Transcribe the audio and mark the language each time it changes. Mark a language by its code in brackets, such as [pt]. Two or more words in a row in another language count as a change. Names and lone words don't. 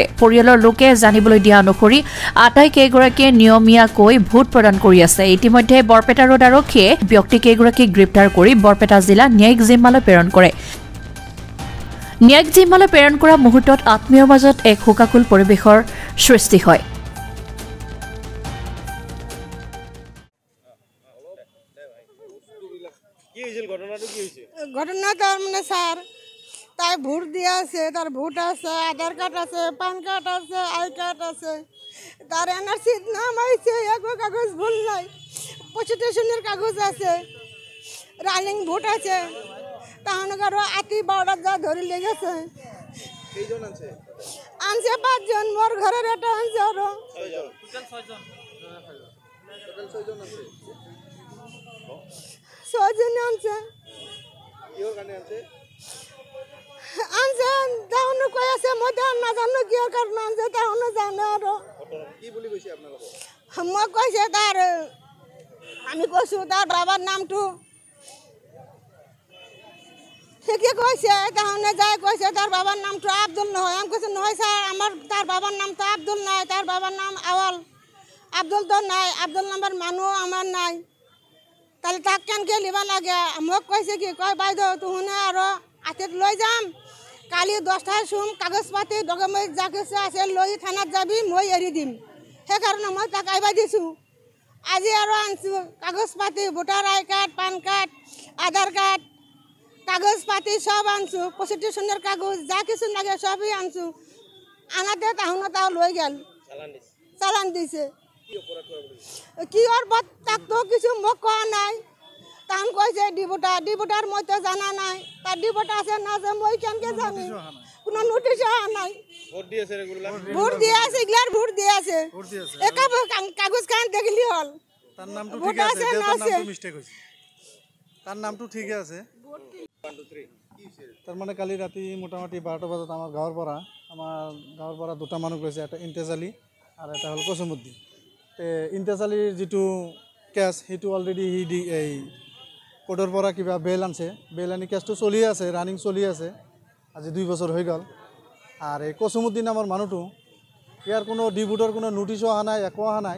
[as] পৰিয়ালৰ লোকে জানিবলৈ দিয়া অনুসৰি আটাইকেইগৰাকীয়ে নিয়মীয়াকৈ ভোট প্ৰদান কৰি আছে। ইতিমধ্যে বৰপেটা ৰোড আৰক্ষীয়ে ব্যক্তিকেইগৰাকীক গ্ৰেপ্তাৰ কৰি বৰপেটা জিলা ন্যায়িক জিম্মালৈ প্ৰেৰণ কৰে। ন্যায়িক জিম্মালৈ প্ৰেৰণ কৰা মুহূৰ্তত আত্মীয়ৰ মাজত এক শোকাকুল পৰিৱেশৰ সৃষ্টি হয়। [bn] ঘটনা তার মানে স্যার তাই ভোট দিয়ে আছে, তার ভোট আছে, আধার কার্ড আছে, পান কার্ড আছে, আই কার্ড আছে, তার এনআরসি নাম আছে, এগো কাগজ ভুল নাই, প্রস্টিটিউশনের কাগজ আছে, [en] running vote [bn] আছে, তাহলে আরো আতি 12 যা ধরে লেগেছে। [as] কেইজন আছে? [bn] আনছে 5 জন, মোর ঘরের এটা আনছে আরো 6 জন। টোটাল 6 জন আছে। 6 জন আনছে। [as] কিহৰ কাৰণে আনছে? [bn] আনছে তাহলে কই আছে মধ্যে না জানো কি কারণ আনছে তাহলে জানে আরো। [as] কি বুলি কৈছে আপোনালোকক? [bn] মই কইছে তার আমি কইছো তার বাবার নামটো। ঠিকই কইছে তাহলে যাই কইছে তার বাবার নামটো আব্দুল নহয়। আমি কইছে নহয় স্যার আমার তার বাবার নাম তো আব্দুল নাই, তার বাবার নাম আওয়াল। আব্দুল তো নাই, আব্দুল নাম্বার মানু আমার নাই, তাহলে তাক কেনকে লিবা লাগে? [as] মোক কইছে কি কয় বাইদেউ তুহনে আরো আতিত লৈ যাম, কালি 10টায় শুম, কাগজ পাতি ডকুমেন্ট যা কিছু আছে লৈ থানাত যাবি, মই এৰি দিম। সেইকাৰণে মই তাক আইবা দিছো। আজি আৰু আনছো কাগজ পাতি, [en] voter I card, [as] পান কাৰ্ড, আধাৰ কাৰ্ড, কাগজ পাতি সব আনছো, প্রস্টিটিউশনের কাগজ যা কিছু লাগে সবই আনছো। [bn] আনাতে তাহলে তাও লৈ গেল, চালান দিছে। কি ওর তাক তো কিছু মোক কোয়া নাই। তাহলে কইছে ডিভোটার মধ্যে জানা নাই, তার ডিভোট আছে না যে মই কেনকে জানি, কোনো নোটিশ নাই। ভোট দিয়েছে রেগুলার? ভোট দিয়ে আছে, এগুলার ভোট দিয়ে আছে। একা কাগজ কান দেখলি হল। তার নামটো ঠিক আছে, দেউতার নামটো মিস্টেক হইছে। তার নামটো ঠিক আছে। 1 2 3 [as] তার মানে কালি রাতি মোটামুটি 12টা বাজত আমার গাঁৱৰ পৰা দুটা মানুহ গৈছে, এটা ইন্তেজ আলী আর এটা হল কসিমউদ্দিন। ইন্তেজ আলীৰ যিটো কেছ সেইটো অলৰেডি এই কোৰ্টৰ পৰা কিবা বেল আনছে, বেল আনি কেছটো চলি আছে, ৰানিং চলি আছে, আজি 2 বছৰ হৈ গ'ল। আর এই কসিমউদ্দিন নামৰ মানুহটো ইয়াৰ কোনো ডিভোটৰ কোনো নোটিছো অহা নাই, একো অহা নাই।